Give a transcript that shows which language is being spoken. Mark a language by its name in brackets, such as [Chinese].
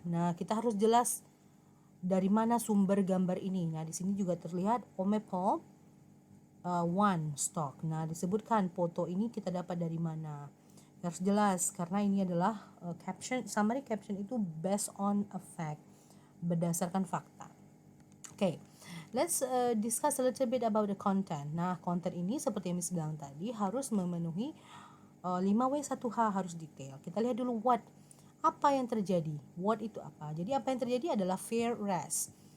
[Indonesian] Nah, kita harus jelas dari mana sumber gambar ini. Nah, di sini juga terlihat Omepo one stock. Nah, disebutkan foto ini kita dapat dari mana. Harus jelas karena ini adalah caption, summary caption itu [English] based on a fact, [Indonesian] berdasarkan fakta. [English] Okay, let's discuss a little bit about the content. [Indonesian] Nah, konten ini seperti yang Miss bilang tadi harus memenuhi 5W1H, harus detail. Kita lihat dulu what. Apa yang terjadi? What itu apa? Jadi apa yang terjadi adalah fair race.